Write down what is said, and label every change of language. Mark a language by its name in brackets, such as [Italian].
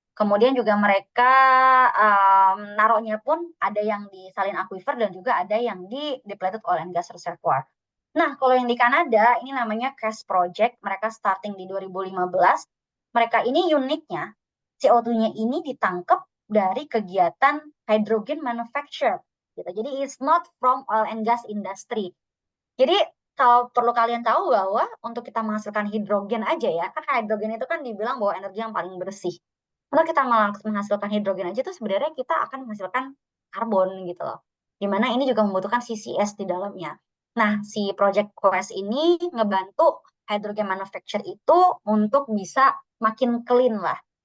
[Indonesian] Kemudian juga mereka naruhnya pun ada yang di salin aquifer dan juga ada yang di depleted oil and gas reservoir. Nah, kalau yang di Kanada, ini namanya CAS Project. Mereka starting di 2015. Mereka ini uniknya, CO2-nya ini ditangkap dari kegiatan hydrogen manufacture. Gitu. [English] Jadi, it's not from oil and gas industry. [Indonesian] Jadi, kalau perlu kalian tahu bahwa untuk kita menghasilkan hidrogen aja ya, kan hidrogen itu kan dibilang bahwa energi yang paling bersih. Kalau kita menghasilkan hidrogen aja itu sebenarnya kita akan menghasilkan karbon gitu loh. Dimana ini juga membutuhkan CCS di dalamnya. Nah, si Project Quest ini ngebantu hydrogen manufacture itu untuk bisa makin clean lah.